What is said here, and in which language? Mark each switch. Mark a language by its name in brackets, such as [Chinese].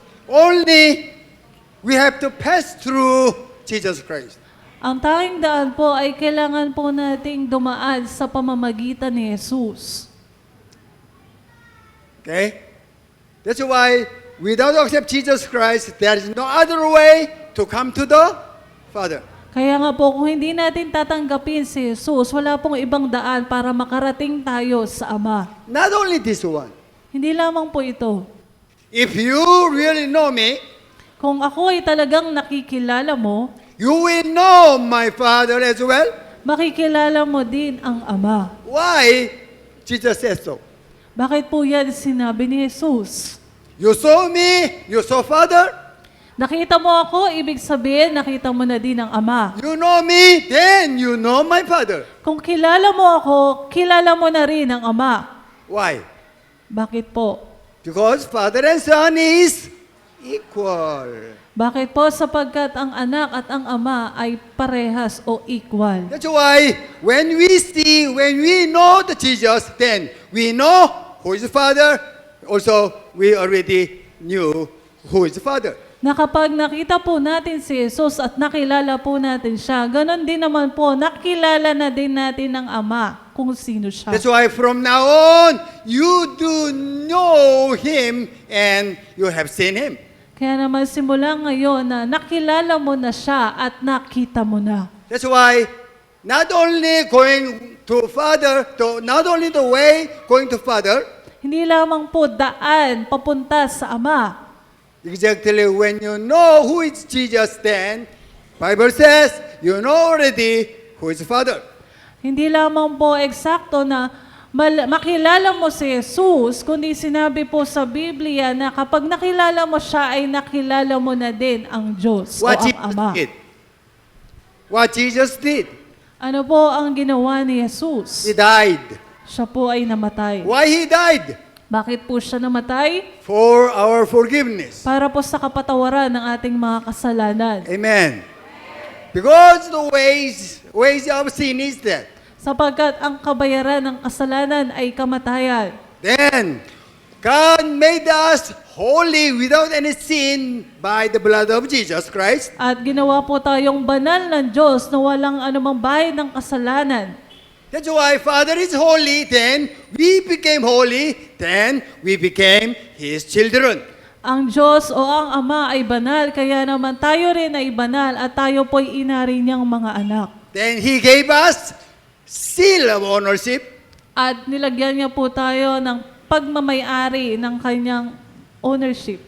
[English] Only we have to pass through Jesus Christ. [Filipino] Ang tanging daan po ay kailangan po nating dumaan sa pamamagitan ni Jesus. [English] Okay? That's why without accept Jesus Christ, there is no other way to come to the Father. [Filipino] Kaya nga po, kung hindi natin tatanggapin si Jesus, wala pong ibang daan para makarating tayo sa Ama. [English] Not only this one. [Filipino] Hindi lamang po ito. [English] If you really know me, [Filipino] Kung ako ay talagang nakikilala mo, [English] you will know my Father as well. [Filipino] makikilala mo din ang Ama. [English] Why? Jesus says so. [Filipino] Bakit po yan sinabi ni Jesus? [English] You saw me, you saw Father. [Filipino] Nakita mo ako, ibig sabihin, nakita mo na din ang Ama. [English] You know me, then you know my Father. [Filipino] Kung kilala mo ako, kilala mo na rin ang Ama. [English] Why? [Filipino] Bakit po? [English] Because Father and Son is equal. [Filipino] Bakit po? Sapagkat ang anak at ang ama ay parehas o equal. [English] That's why when we know the Jesus, then we know who is the Father. Also, we already knew who is the Father. [Filipino] Na kapag nakita po natin si Jesus at nakilala po natin siya, ganon din naman po, nakilala na din natin ang Ama kung sino siya. [English] That's why from now on, you do know Him and you have seen Him. [Filipino] Kaya naman simula ngayon na nakilala mo na siya at nakita mo na. [English] That's why not only going to Father, not only the way going to Father, [Filipino] Hindi lamang po daan papunta sa Ama. [English] exactly when you know who is Jesus, then Bible says you know already who is the Father. [Filipino] Hindi lamang po eksakto na makilala mo si Jesus, kundi sinabi po sa Biblia na kapag nakilala mo siya, ay nakilala mo na din ang Diyos o [English] What [Filipino] ang [English] Jesus [Filipino] Ama. [English] did. What Jesus did. [Filipino] Ano po ang ginawa ni Jesus? [English] He died. [Filipino] Siya po ay namatay. [English] Why He died? [Filipino] Bakit po siya namatay? [English] For our forgiveness. [Filipino] Para po sa kapatawaran ng ating mga kasalanan. [English] Amen. Because the ways of sin is death. [Filipino] Sapagkat ang kabayaran ng kasalanan ay kamatayan. [English] Then, God made us holy without any sin by the blood of Jesus Christ. [Filipino] At ginawa po tayong banal ng Diyos na walang anumang bayad ng kasalanan. [English] That's why Father is holy, then we became holy, then we became His children. [Filipino] Ang Diyos o ang Ama ay banal, kaya naman tayo rin ay banal at tayo po'y inari niyang mga anak. [English] Then He gave us seal of ownership. [Filipino] At nilagyan niya po tayo ng pagmamayari ng kanyang ownership.